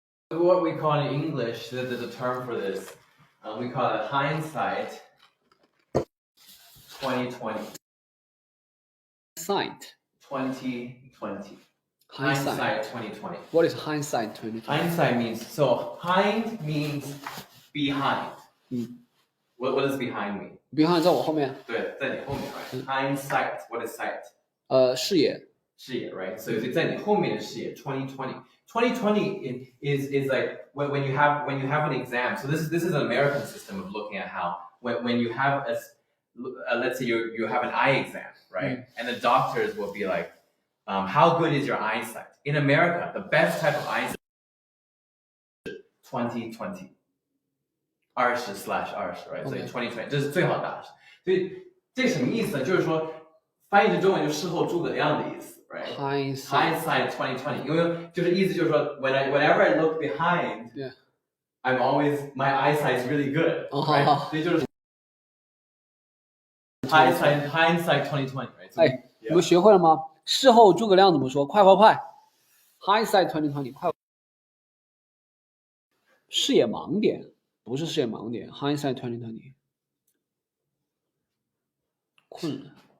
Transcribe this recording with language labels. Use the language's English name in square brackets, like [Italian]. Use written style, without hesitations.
[English] What we call in English, the term for this, we call it hindsight 2020. Hindsight. 2020. Hindsight 2020. What is hindsight 2020? Hindsight means, so hind means behind. What does behind mean? Behind [Chinese] 在我后面。对，在你后面 [English] right? Hindsight, what is sight? [Chinese] 视野。视野 [English] right? So [Chinese] 在你后面的视野 2020. [English] 2020 is like when you have an exam. So this is an American system of looking at how when you have let's say you have an eye exam, right? And the doctors will be like, how good is your eyesight? In America, the best type of eyesight is 2020. 20/20, right? [Chinese] 所以 2020 这是最好的大师。所以这什么意思呢？就是说翻译成中文就事后诸葛亮的意思。 [English] Right? Hindsight 2020. [Chinese] 因为就是意思就是说 [English] whenever I look behind, I'm always my eyesight is really good. Right? [Chinese] 所以就是 hindsight 2020. [English] Right? [Chinese] 哎，你们学会了吗？事后诸葛亮怎么说？快！ [English] Hindsight 2020， [Chinese] 快！视野盲点不是视野盲点 ，Hindsight 2020。